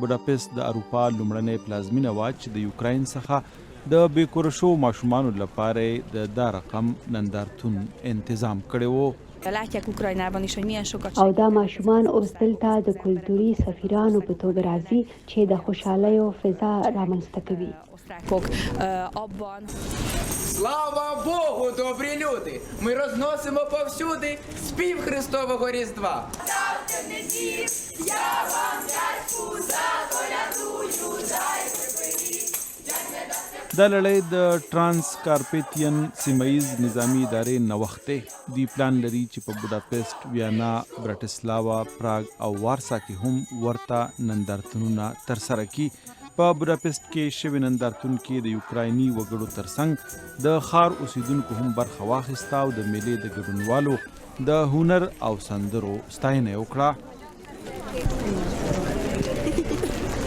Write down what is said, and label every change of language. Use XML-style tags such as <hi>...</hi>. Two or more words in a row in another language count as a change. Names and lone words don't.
<ps>بوډاپسټ د اروپا لومړنۍ پلازمینه وه چې د یوکراین څخه د بې کوره شوو ماشومانو لپاره د دا رقم نندارتون انتظام کړی و. او دا ماشومان اوس دلته د کلتوري سفیرانو په توګه راځي چې د خوشحالیو فضا رامنځته کوي.</ps> <uk>Слава Богу, добрі люди! Ми розносимо повсюди спів Христового Різдва. Ставте мені, я вам дядьку заколядую, дай припиніть.</uk> <ps>دا لړۍ د ټرانس کارپیتین سیمهیز نظامی ادارې نوښت دی. دوی پلان لري چې په بوډاپسټ، ویانا، برټسلاوا، پراګ او وارسا کې هم ورته نندارتونونه ترسره کړي. په بوډاپسټ کې شوي نندارتون کې د یوکرایني وګړو ترڅنګ د ښار اوسیدونکو هم برخه واخیسته او د میلې د ګډونوالو د هنر او سندرو ستاینه یې وکړه.</ps>